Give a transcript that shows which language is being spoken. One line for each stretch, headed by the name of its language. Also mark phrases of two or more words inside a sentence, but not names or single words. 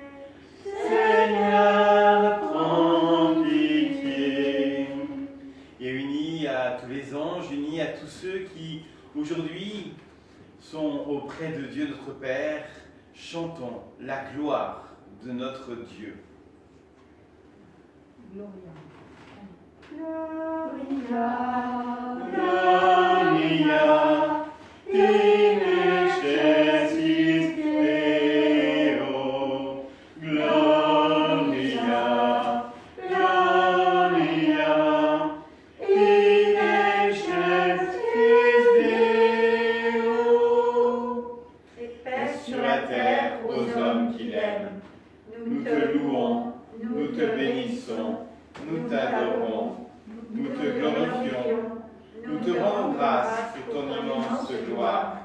French: Seigneur, prends pitié. Et unis à tous les anges, unis à tous ceux qui aujourd'hui sont auprès de Dieu notre Père, chantons la gloire de notre Dieu.
Latin: Gloria. Gloria in excelsis Deo. Gloria, Gloria in excelsis Deo.
French: Et paix Sur la terre Père aux hommes qu'il aime. Nous te louons, nous te bénissons, nous t'adorons, nous te glorifions, nous te rendons grâce pour ton immense gloire.